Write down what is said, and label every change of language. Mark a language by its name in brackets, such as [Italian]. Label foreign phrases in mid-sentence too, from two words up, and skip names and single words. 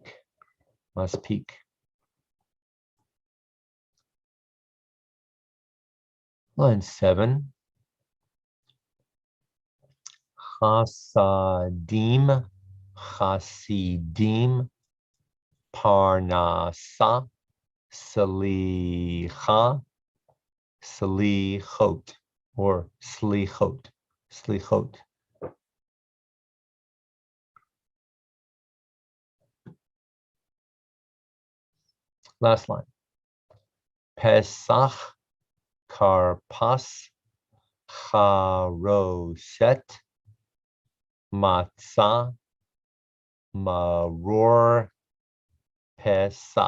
[English] Maspik. Line 7. [Hebrew] חסדים, חסידים, פרנסה, סליחה, סליחות, [English] or Slichot. Slichot. Last line. [Hebrew] פסח, כרפס, חרוסת, מצה, מרור, פסח.